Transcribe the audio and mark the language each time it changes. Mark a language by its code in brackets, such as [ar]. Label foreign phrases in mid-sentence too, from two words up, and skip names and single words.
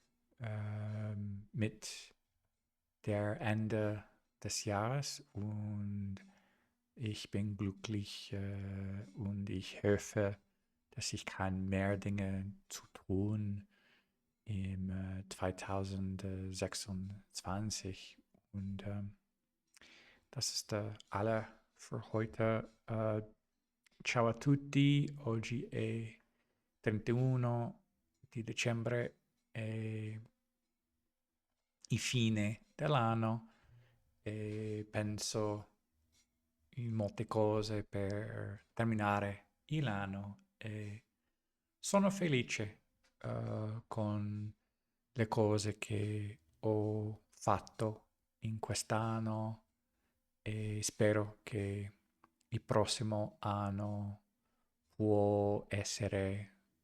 [de] mit der Ende des Jahres und ich bin glücklich und ich hoffe, dass ich kann mehr Dinge zu tun im 2026 und das ist alle für heute. [it] Ciao a tutti, oggi è 31 di dicembre e il fine dell'anno e penso in molte cose per terminare l'anno e sono felice con le cose che ho fatto in quest'anno e spero che il prossimo anno può essere